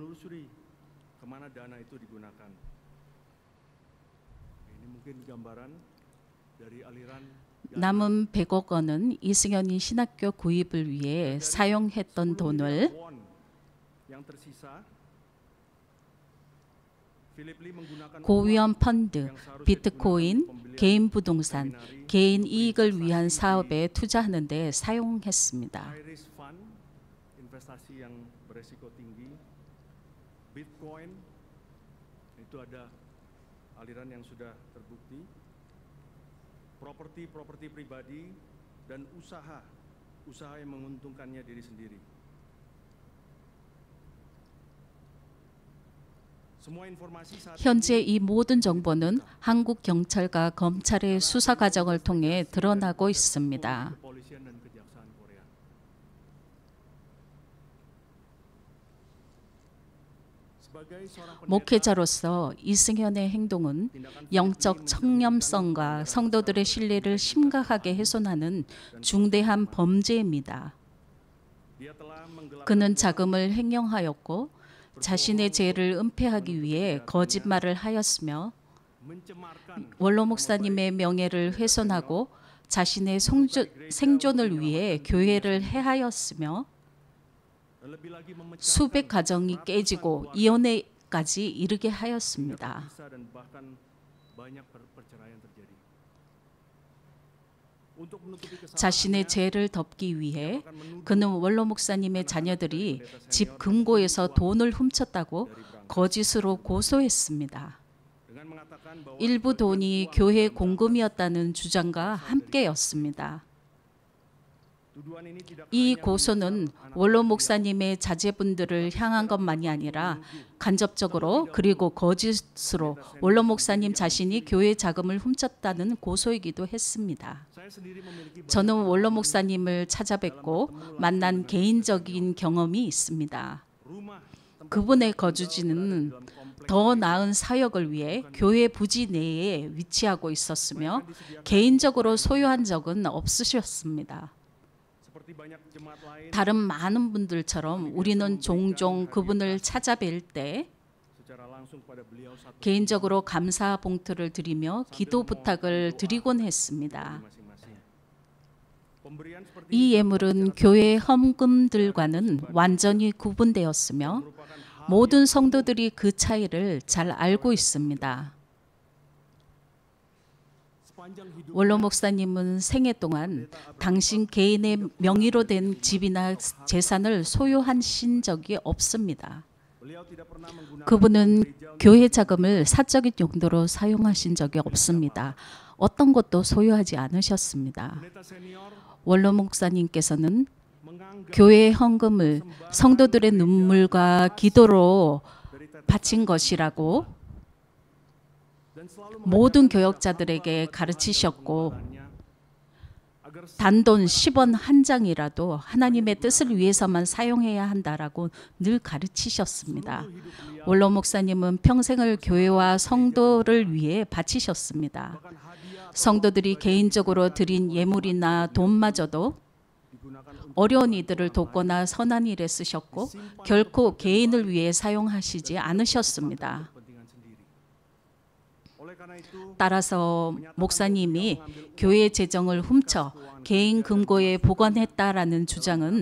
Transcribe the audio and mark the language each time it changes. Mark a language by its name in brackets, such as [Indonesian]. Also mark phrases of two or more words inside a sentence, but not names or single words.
[Korean] 남은 100억 원은 이승현이 신학교 구입을 위해 사용했던 돈을 고위험 펀드, 비트코인, 개인 부동산, 개인 이익을 위한 사업에 투자하는 데 사용했습니다. [Indonesian] properti pribadi dan usaha yang menguntungkannya diri sendiri. Semua informasi saat [Korean] 현재 이 모든 정보는 한국 경찰과 검찰의 수사 과정을 통해 드러나고 있습니다. [Indonesian] kepolisian dan kejaksaan Korea. Sebagai seorang pendeta, [Korean] 목회자로서 이승현의 행동은 영적 청렴성과 성도들의 신뢰를 심각하게 훼손하는 중대한 범죄입니다. [Indonesian] dia telah menggelapkan [Korean] 그는 자금을 횡령하였고 자신의 죄를 은폐하기 위해 거짓말을 하였으며 [Indonesian] mencemarkan [Korean] 원로 목사님의 명예를 훼손하고 자신의 생존을 위해 교회를 해하였으며 [Indonesian] dan lebih lagi memecahkan [Korean] 수백 가정이 깨지고 이혼에까지 이르게 하였습니다. [Indonesian] pisah dan bahkan banyak perceraian terjadi. Untuk menutupi [Korean] 자신의 [Indonesian] kesalahannya, [Korean] 죄를 덮기 위해 그는 원로 목사님의 자녀들이 집 금고에서 돈을 훔쳤다고 거짓으로 고소했습니다. [Indonesian] dengan mengatakan bahwa [Korean] 일부 돈이 교회 공금이었다는 주장과 함께였습니다. [Indonesian] tuduhan ini tidak [Korean] 이 고소는 원로 목사님의 자제분들을 향한 것만이 아니라 간접적으로 그리고 거짓으로 원로 목사님 자신이 교회 자금을 훔쳤다는 고소이기도 했습니다. [Indonesian] saya sendiri memiliki [Korean] 저는 원로 목사님을 찾아뵙고 만난 개인적인 경험이 있습니다. [Indonesian] rumah [Korean] 그분의 거주지는 더 나은 사역을 위해 교회 부지 내에 위치하고 있었으며 개인적으로 소유한 적은 없으셨습니다. [Indonesian] seperti banyak jemaat lain [Korean] 다른 많은 분들처럼 우리는 종종 그분을 찾아뵐 때 [Indonesian] secara langsung kepada beliau satu [Korean] 개인적으로 감사 봉투를 드리며 기도 부탁을 드리곤 했습니다. [Indonesian] masing-masing. Pemberian seperti [Korean] 이 예물은 교회 헌금들과는 완전히 구분되었으며 모든 성도들이 그 차이를 잘 알고 있습니다. [Indonesian] sepanjang hidup [Korean] 원로 목사님은 생애 동안 당신 개인의 명의로 된 집이나 재산을 소유하신 적이 없습니다. [Indonesian] beliau tidak pernah menggunakan [Korean] 그분은 교회 자금을 사적인 용도로 사용하신 적이 없습니다. 어떤 것도 소유하지 않으셨습니다. [Indonesian] pendeta senior [Korean] 원로 목사님께서는 [Indonesian] menganggap [Korean] 교회 헌금을 성도들의 눈물과 기도로 [Indonesian] dari tetes [Korean] 바친 것이라고 [Indonesian] dan selalu [Korean] 모든 교역자들에게 가르치셨고 [Indonesian] mengajarkannya agar [Korean] 단돈 10원 한 장이라도 하나님의 뜻을 위해서만 사용해야 한다라고 늘 가르치셨습니다. 원로 목사님은 평생을 교회와 성도를 위해 바치셨습니다. [Indonesian] bahkan hadiah [Korean] 성도들이 개인적으로 드린 예물이나 돈마저도 [Indonesian] digunakan untuk [Korean] 어려운 이들을 돕거나 선한 일에 쓰셨고 결코 개인을 위해 사용하시지 않으셨습니다. [Indonesian] kepentingan sendiri. Oleh karena itu [Korean] 따라서 목사님이 교회 재정을 훔쳐 개인 금고에 보관했다라는 주장은